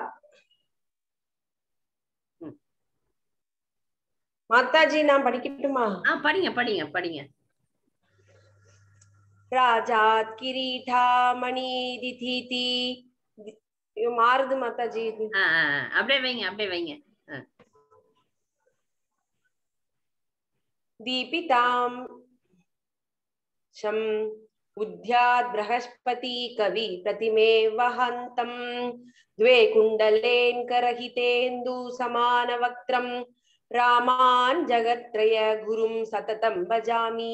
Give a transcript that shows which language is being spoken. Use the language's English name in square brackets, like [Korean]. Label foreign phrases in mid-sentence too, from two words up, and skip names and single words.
[Tamil] மாதாஜி நான் படிக்கட்டுமா? படிங்க படிங்க படிங்க. ராஜாத் கிரீடா மணி திதிதி மாறுது மாதாஜி. அப்படியே வைங்க, அப்படியே வைங்க. [Sanskrit] दीपितां शं उद्यात् बृहस्पति कवि प्रतिमे वहन्तं द्वे कुण्डलेन्करहितेन्दु समानवक्त्रं रामान् जगत्त्रय गुरुं सततं भजामि।